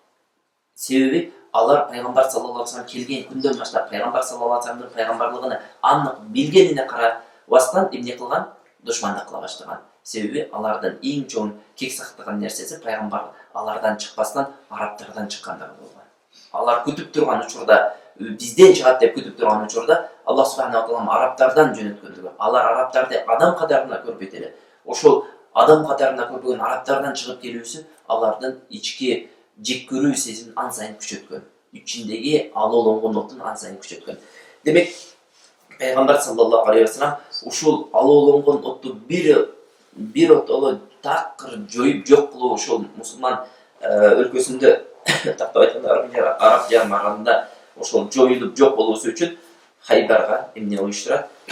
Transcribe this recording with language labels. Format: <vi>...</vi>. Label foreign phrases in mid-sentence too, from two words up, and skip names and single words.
<ky>Себеби алар пайгамбар</ky> <ar>صلى الله عليه وسلم</ar> <ky>келген күндөн баштап пайгамбар</ky> <ar>صلى الله عليه وسلم</ar> <ky>пайгамбарлыгын анык билгенине карабастан эмне кылган? Душмандык кыла баштаган. Себеби алардын эң чоң кек сактаган нерсеси пайгамбар алардан чыкпастан арабтардан чыккандыгы болгон. Алар күтүп турган учурда, бизден чыгат деп күтүп турган учурда Аллах</ky> <ar>سبحانه و تعالى</ar> <ky>арабтардан жөнөткөндүгү. Алар арабтарды адам катарында көрбөйт эле. Ошол адам катарында көрбөгөн арабтардан чыгып келүүсү алардын ички жек көрүү сезимин ан сайын күчөткөн. Ичиндеги алоолонгон оттун ан сайын күчөткөн. Демек, пайгамбар</ky> <ar>صلى الله عليه وسلم</ar> <ky>ушул алоолонгон отту бир отоло такыр жоюп жок кылуу ошол мусулман өлкөсүндө тактап айтканда Араб жарым аралында ошол жоюлуп жок болуусу үчүн Хайбарга эмне уюштурат?</ky>